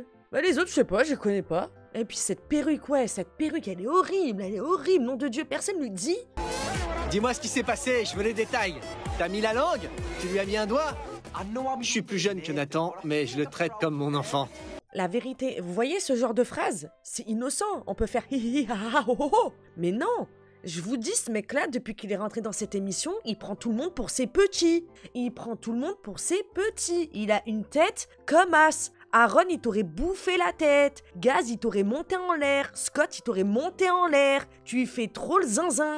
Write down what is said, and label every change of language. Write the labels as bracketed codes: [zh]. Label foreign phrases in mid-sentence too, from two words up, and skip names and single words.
[fr] Bah les autres, je sais pas, je les connais pas. Et puis cette perruque, ouais, cette perruque, elle est horrible, nom de Dieu, personne lui dit. Dis-moi ce qui s'est passé, je veux les détails. T'as mis la langue? Tu lui as mis un doigt? Je suis plus jeune que Nathan, mais je le traite comme mon enfant. La vérité, vous voyez ce genre de phrase? C'est innocent, on peut faire hi hi ha ha ho ho ho. Mais non, je vous dis, ce mec-là, depuis qu'il est rentré dans cette émission, il prend tout le monde pour ses petits. Il prend tout le monde pour ses petits. Il a une tête comme as. Aaron, il t'aurait bouffé la tête. Gaz, il t'aurait monté en l'air. Scott, il t'aurait monté en l'air. Tu lui fais trop le zinzin.